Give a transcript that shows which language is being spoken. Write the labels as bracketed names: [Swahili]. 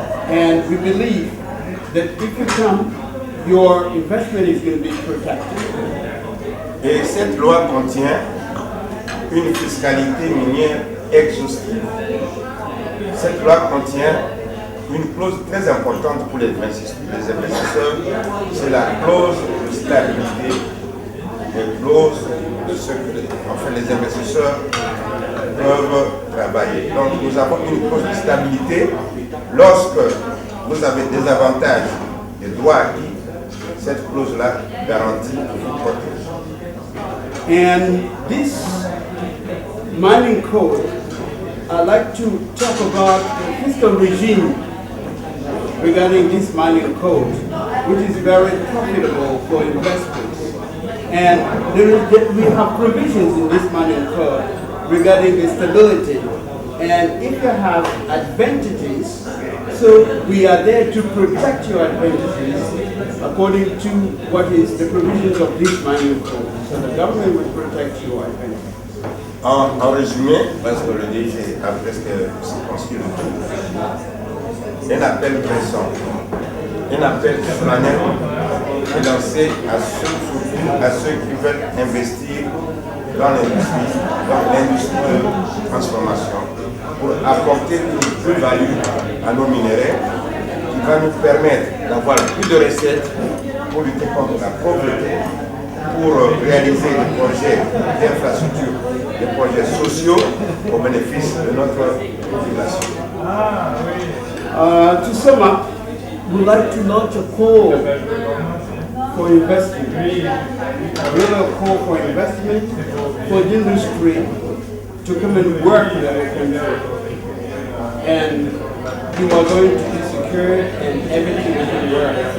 [English] And we believe that if you come, your investment is going to be protected. [French] Et cette loi contient une fiscalité minière exhaustive. Cette loi contient une clause très importante pour les investisseurs, c'est la clause de stabilité, les clauses de ce que les investisseurs peuvent travailler. Donc nous avons une clause de stabilité. Lorsque vous avez des avantages, des droits acquis, cette clause-là garantit et vous protège. [English] And this mining code, I'd like to talk about the fiscal regime regarding this mining code, which is very profitable for investors. And we have provisions in this mining code regarding the stability. And if you have advantages, so we are there to protect your advantages according to what is the provisions of this mining code. So the government will protect your advantages. [French] En résumé, parce que le DG a presque circonscrit le tout, un appel pressant, un appel solennel est lancé à ceux qui veulent investir dans l'industrie de transformation pour apporter une plus-value à nos minéraux qui va nous permettre d'avoir plus de recettes pour lutter contre la pauvreté, pour réaliser des projets d'infrastructure, des projets sociaux au bénéfice de notre population. [English] To sum up, we'd like to launch a call for investment, a real call for investment for the industry to come and work in our country. And you are going to be secured and everything will work.